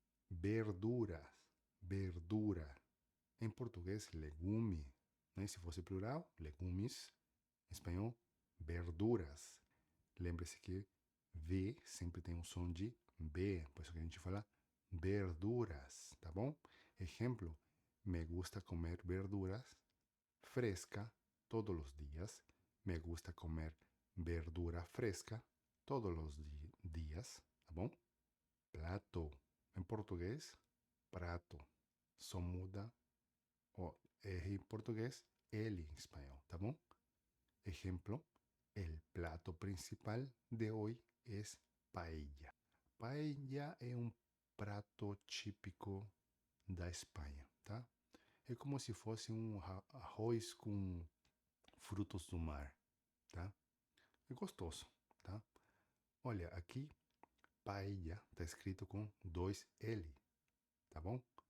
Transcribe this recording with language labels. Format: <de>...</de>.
<pt>Verduras, verdura. Em português, legume. Né? Se fosse plural, legumes. Em espanhol, verduras. Lembre-se que V sempre tem um som de B, por isso que a gente fala verduras, tá bom?</pt> <es>Exemplo, me gusta comer verduras fresca todos los días. Me gusta comer verdura fresca todos los días,</es> <pt>tá bom? Plato, em português, prato. Só muda o R em português, L em espanhol, tá bom?</pt> <es>Ejemplo, el plato principal de hoy es paella.</es> <pt>Paella é um prato típico da Espanha, tá? É como se fosse um arroz com frutos do mar, tá? É gostoso, tá? Olha, aqui paella está escrito com dois L, tá bom?</pt>